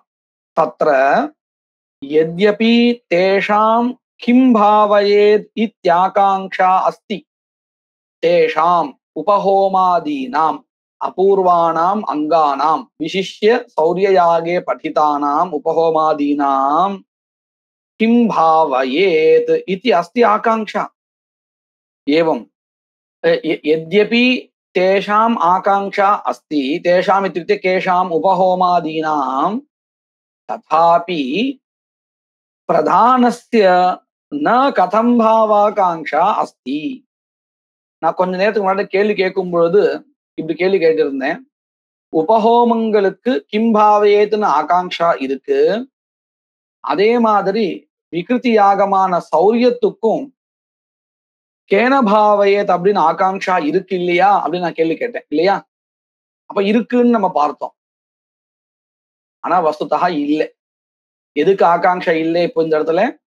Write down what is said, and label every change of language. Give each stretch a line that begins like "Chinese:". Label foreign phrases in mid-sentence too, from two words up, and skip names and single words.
Sanskrit: तत्र यद्यपि तेषां किं भावयेत् इत्याकाङ्क्षा अस्ति तेषाम् उपहोमादीनाम् अपूर्वाणाम् अङ्गानां विशिष्य सौर्ययागे पठितानाम् उपहोमादीनां किं भावयेत् इति अस्ति आकाङ्क्षा. एवं यद्यपि तेषाम् आकाङ्क्षा अस्ति तेषाम् इत्युक्ते केषाम् उपहोमादीनां तथापि प्रधानस्य न कथं भावाकाङ्क्षा अस्ति
Tamil: நான் கொஞ்ச நேரத்துக்கு முன்னாடி கேள்வி கேட்கும் பொழுது இப்படி கேள்வி கேட்டிருந்தேன் உபஹோமங்களுக்கு கிம்பாவையேத்துன்னு ஆகாங்ஷா இருக்கு அதே மாதிரி விகிருதி யாகமான சௌரியத்துக்கும் கேனபாவையேத் அப்படின்னு ஆகாங்ஷா இருக்கு இல்லையா அப்படின்னு நான் கேள்வி கேட்டேன் இல்லையா அப்ப இருக்குன்னு நம்ம பார்த்தோம் ஆனா வஸ்துதா இல்லை எதுக்கு ஆகாங்ஷா இல்லை இப்போ இந்த இடத்துல